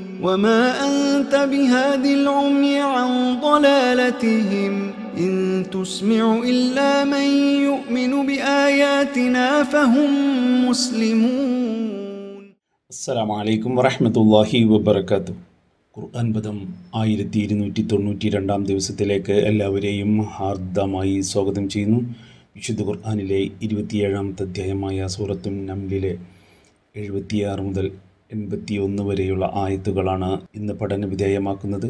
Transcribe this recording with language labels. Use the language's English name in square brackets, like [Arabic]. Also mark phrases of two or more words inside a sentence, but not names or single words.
[Arabic] وما أنت بهاد العمي عن ضلالتهم إن تسمع إلا من يؤمن بآياتنا فهم مسلمون. السلام عليكم ورحمة الله وبركاته. [Malayalam] ഖുർആൻ പദം 1292 ദിവസത്തിലേക്ക് എല്ലാവരെയും ഹാർദമായി സ്വാഗതം ചെയ്യുന്നു. വിശുദ്ധ ഖുർആനിലെ 27-ാമത്തെ അധ്യായമായ സൂറത്തുൻ നംലിലെ 76 മുതൽ 81 വരെയുള്ള ആയത്തുകളാണ് ഇന്ന് പഠന വിധേയമാക്കുന്നത്.